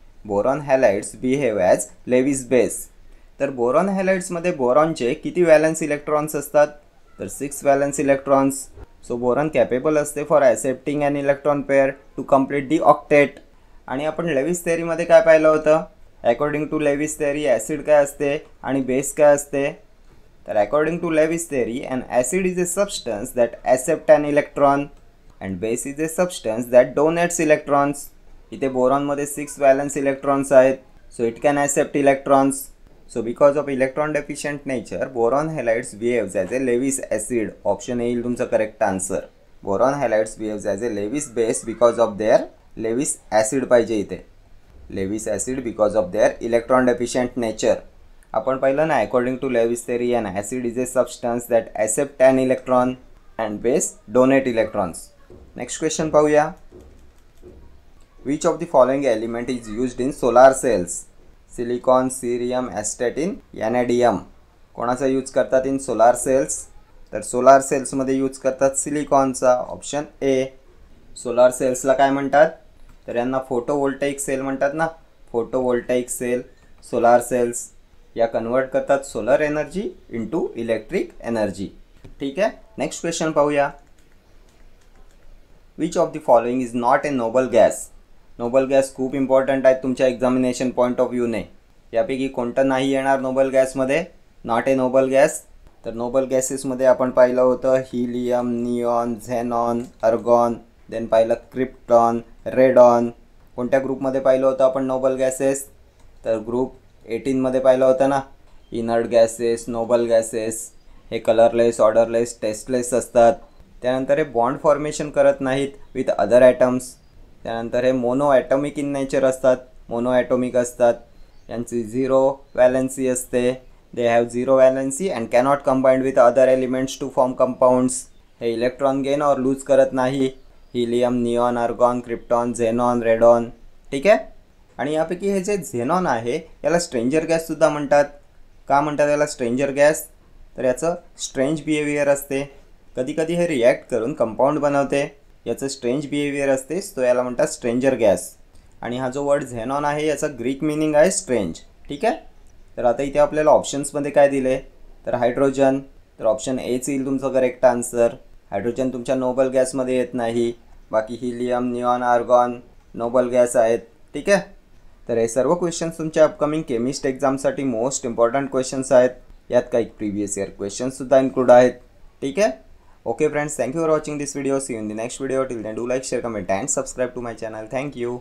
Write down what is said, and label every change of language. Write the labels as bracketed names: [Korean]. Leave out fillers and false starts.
[English] Boron halides behave as Lewis base. [Marathi] तर boron हॅलाइड्समध्ये बोरॉनचे किती valence electrons असतात तर 6 valence electrons. [English] So boron capable असते for accepting an electron pair to complete the octet. [Marathi] आणि आपण Lewis थेअरीमध्ये काय पाहिलं होतं. According to Lewis theory acid काय असते आणि बेस काय असते तर [English] According to Lewis theory an acid is a substance that accept an electron and base is a substance that donates electrons. [Marathi] इथे बोरॉनमध्ये 6 व्हॅलन्स इलेक्ट्रॉन्स आहेत. [English] So it can accept electrons. So because of electron deficient nature, boron halides behaves as a Lewis acid. [Marathi] Option A येईल तुमचं correct answer. [English] boron halides behaves as a Lewis base because of their Lewis acid [Marathi] पाहिजे इथे. [English] Lewis acid because of their electron deficient nature. [Marathi] आपण पाहिलं ना [English] According to Lewis theory an acid is a substance that accept an electron and base donate electrons. [Marathi] Next question पाहूया. [English] Which of the following element is used in solar cells. Silicon, cerium, astatine, vanadium. [Marathi] कोणाचा use करतात in solar cells तर solar सेल्समध्ये use करतात सिलिकॉनचा. Option A. Solar सेल्सला काय म्हणतात तर यांना फोटोवोल्टाईक सेल म्हणतात ना. फोटोवोल्टाईक सेल, सोलार सेल्स या कन्वर्ट करतात solar energy into electric energy. ठीक आहे. नेक्स्ट क्वेश्चन पाहूया. [English] which of the following is not a [Marathi] noble gas. Nobel gas खूप इम्पॉर्टंट आहेत तुमच्या एक्झामिनेशन पॉईंट ऑफ व्ह्यूने. यापैकी कोणतं नाही येणार Nobel गॅसमध्ये? [English] Not a noble gas. [Marathi] तर नोबल गॅसेसमध्ये आपण पाहिलं होतं हिलियम, निऑन, झेनॉन, अर्गॉन, देन पाहिलं क्रिप्टॉन, रेडॉन. कोणत्या ग्रुपमध्ये पाहिलं होतं आपण नोबल गॅसेस? तर ग्रुप 18मध्ये पाहिलं होतं ना. इनर्ट गॅसेस, नोबल गॅसेस हे कलरलेस, ऑर्डरलेस, टेस्टलेस असतात. त्यानंतर हे बॉन्ड फॉर्मेशन करत नाहीत विथ अदर ॲटम्स. त्यानंतर हे मोनो ॲटॉमिक इन नेचर असतात, मोनो ॲटॉमिक असतात. यांची 0 व्हॅलन्सी असते. [English] They have 0 valency and cannot combined with other elements to form compounds. [Marathi] हे इलेक्ट्रॉन गेन और लूज करत नाही. Helium, neon, अर्गॉन, krypton, xenon, radon. ठीक आहे. आणि यापैकी हे जे झेनॉन आहे याला स्ट्रेंजर गॅससुद्धा म्हणतात. का म्हणतात याला स्ट्रेंजर गॅस? तर याचं स्ट्रेंज बिहेवियर असते. कधी कधी हे रिॲक्ट करून कंपाऊंड बनवते. याचं स्ट्रेंज बिहेवियर असते, तो याला म्हणतात स्ट्रेंजर गॅस. आणि हा जो वर्ड झेनॉन आहे याचं ग्रीक मिनिंग आहे स्ट्रेंज. ठीक आहे. तर आता इथे आपल्याला ऑप्शन्समध्ये काय दिले? तर हायड्रोजन. तर ऑप्शन एच येईल तुमचं करेक्ट आन्सर. हायड्रोजन तुमच्या नोबल गॅसमध्ये येत नाही. बाकी helium, neon, argon Nobel gas आहेत. ठीक आहे. तर हे सर्व क्वेश्चन्स तुमच्या अपकमिंग केमिस्ट एक्झामसाठी मोस्ट इम्पॉर्टंट क्वेश्चन्स आहेत. यात काही प्रीवियस इयर क्वेश्चन्ससुद्धा इन्क्लूड आहेत. ठीक आहे. [English] Okay friends, thank you for watching this video. See you in the next video. Till then, do like, share, comment and subscribe to my channel. Thank you.